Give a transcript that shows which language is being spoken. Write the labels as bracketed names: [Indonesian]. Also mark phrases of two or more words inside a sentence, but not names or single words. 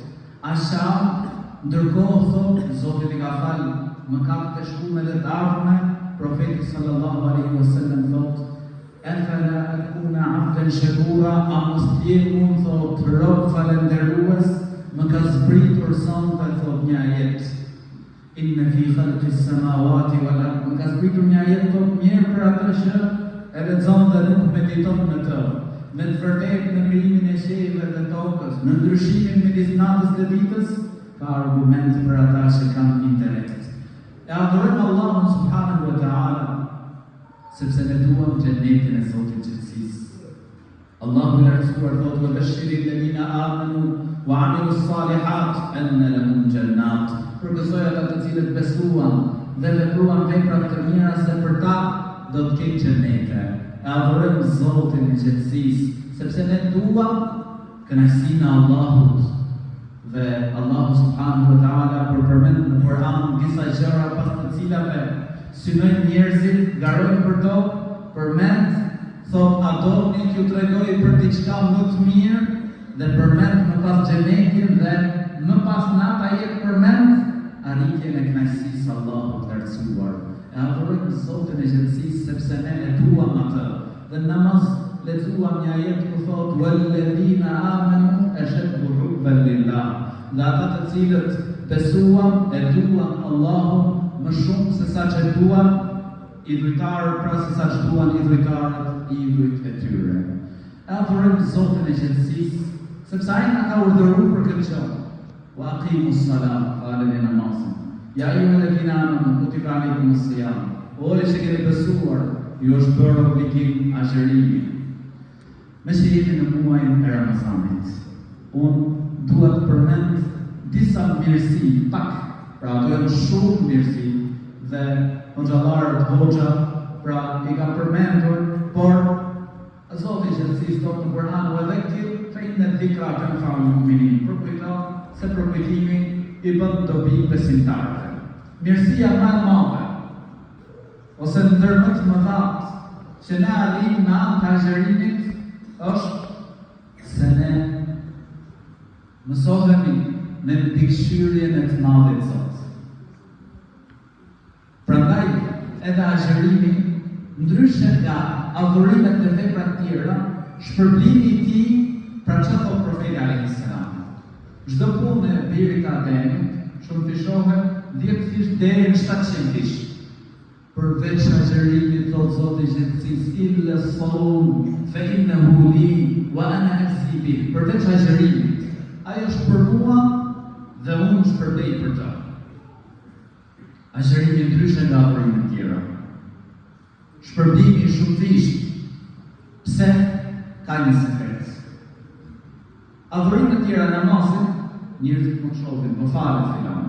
[Albanian] Asha ndërkohë thot Zoti i ka falë mëkatet e shkume dhe të ardhme. Profeti [Arabic] صلى الله عليه وسلم [Albanian] thot: [Arabic] "أفلا أكون عبدا شكورا", [Albanian] a mos t'jem thot rob falënderues, më ka zbritur sonte thot një ajet. [Arabic] إن في خلق السماوات والأرض, [Albanian] më ka zbritur një ajet thot mirë për atë që e lexon dhe nuk mediton në të. Me të vërtetë në krijimin e qiellit dhe tokës, në ndryshimin midis natës dhe ditës, ka argument për ata që kanë intelekt. E adhurojmë Allahun [Arabic] سبحانه وتعالى, [Albanian] sepse ne duam xhenetin e Zotit gjithësisë. Allahu i lartësuar thotë: [Arabic] "وبشر الذين آمنوا وعملوا الصالحات أن لهم جنات", [Albanian] përgëzoj ata të cilët besuan dhe vepruan vepra të mira se për ta do të kenë xhenete. E adhurojmë Zotin e gjithësisë, sepse ne duam kënaqësinë e Allahut. Dhe Allahu [Arabic] سبحانه وتعالى [Albanian] përmend në Kur'an disa gjëra pas të cilave synojnë njerëzit, garojnë për to, përmend, thot, a doni t'ju tregoj për diçka më të mirë, dhe përmend më pas xhenetin dhe më pas nata jetë përmend arritjen e kënaqësisë Allahut të lartësuar. E adhurojmë Zotin e gjithësisë sepse ne e duam atë. Dhe namaz lexuam një ajet ku thot: [Arabic] "والذين آمنوا أشد حبا لله", [Albanian] dhe ata të cilët besuan e duan Allahun më shumë se sa që duan idhujtarët, pra se sa që duan idhujtarët idhujt e tyre. E adhurojmë Zotin e gjithësisë, sepse ai na ka urdhëruar për këtë gjë. [Arabic] وأقيموا الصلاة, [Albanian] faleni namazin. [Arabic] يا أيها الذين آمنوا كتب عليكم الصيام. [Albanian] O që keni besuar, ju është bërë obligim agjerimi. Me që jemi në muajin e Ramazanit, unë dua të përmend disa mirësi, pak, pra ato janë shumë mirësi, dhe hoxhallarët hoxha, pra i ka përmendur, por Zoti i gjithësisë thotë në Kur'an: [Arabic] "وذكر فإن الذكرى تنفع المؤمنين", [Albanian] përkujto se përkujtimi i bën dobi besimtarëve. Mirësia më e madhe, ose ndër më të mëdhat që ne arrijmë në anë të agjerimit është se ne mësohemi me mbikëqyrjen e të madhit Zot. Prandaj edhe agjerimi, ndryshe nga adhurimet dhe veprat tjera, shpërblimi i tij, pra çfarë thot profeti [Arabic] عليه السلام: [Albanian] "Çdo punë e birit të Ademit shumëfishohet 10 fish deri në 700 fish. Përveç agjerimit, thot Zoti i gjithësisë, [Arabic] إلا الصوم فإنه لي وأنا أجزي به", [Albanian] përveç agjerimit, ai është për mua dhe unë shpërbej për ta. Agjerimi ndryshe nga adhurimet tjera. Shpërblimi i shumëfisht. Pse? Ka një sekret. Adhurimet tjera, namazin, njerëzit mund shohin, po falet filani.